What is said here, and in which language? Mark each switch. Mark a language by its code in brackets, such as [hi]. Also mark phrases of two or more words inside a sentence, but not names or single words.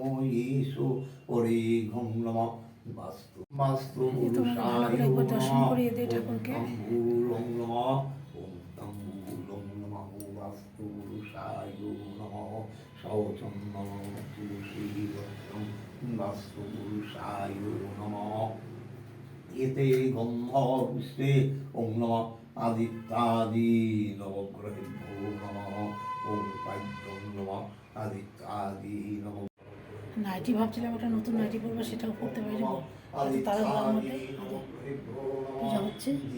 [sa] ঈশো হরে ঘং নমঃ বাস্তুপুরুষায় নমঃ। তাম্বূলং নমঃ। ওম তাম্বূলং নমঃ বাস্তুপুরুষায় নমঃ। শৌচং নমঃ তুলসী রত্নং বাস্তুপুরুষায় নমঃ। এতে গন্ধ পুষ্পে ওং নমঃ আদিত্যাদি নবগ্রহেভ্যো নমঃ। ওম পাদ্যং নমঃ আদিত্যাদি নব। [bn] নাইটি ভাবছিলাম একটা নতুন নাইটি পরবো, সেটাও পরতে পারি না। তাড়াহুড়ার মধ্যে পূজা হচ্ছে।